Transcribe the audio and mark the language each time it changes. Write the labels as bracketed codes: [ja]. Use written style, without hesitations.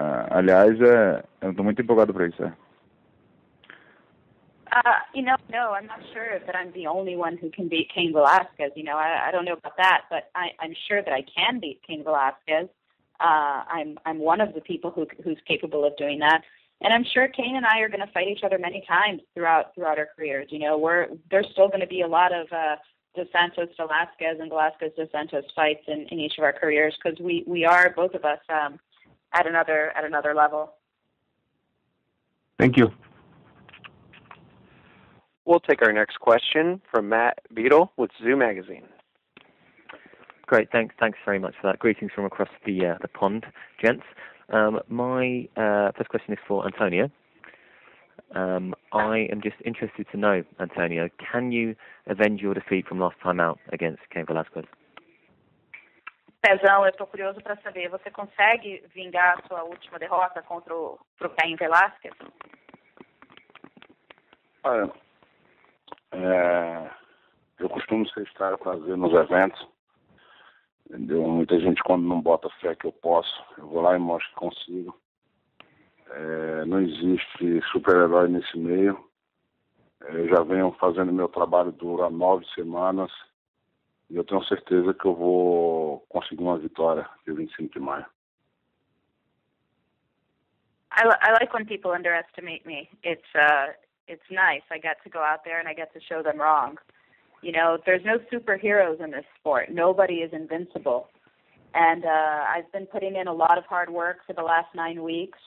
[pt] Aliás, eu estou muito empolgado para isso. [en] No, I'm not sure that I'm the only one who can beat Cain Velasquez. I don't know about that, but I'm sure that I can beat Cain Velasquez. I'm one of the people who's capable of doing that. And I'm sure Cain and I are going to fight each other many times throughout our careers. There's still going to be a lot of Dos Santos Velasquez and Velasquez Dos Santos fights in each of our careers, because we are, both of us, at another level. Thank you. We'll take our next question from Matt Beadle with Zoo Magazine. Great, thanks very much for that. Greetings from across the pond, gents. My first question is for Antonio. I am just interested to know, Antonio, can you avenge your defeat from last time out against Cain Velasquez? [pt] Pezão, eu estou curioso para saber, você consegue vingar a sua última derrota contra o Cain Velasquez? Olha, eu costumo estar fazendo nos eventos, entendeu? Muita gente, quando não bota fé que eu posso, eu vou lá e mostro que consigo. Não existe super-herói nesse meio. Eu já venho fazendo meu trabalho duro há 9 semanas e eu tenho certeza que eu vou conseguir uma vitória dia 25 de maio. [en] I like when people underestimate me. It's nice. I get to go out there and I get to show them wrong. There's no superheroes in this sport. Nobody is invincible. And I've been putting in a lot of hard work for the last 9 weeks.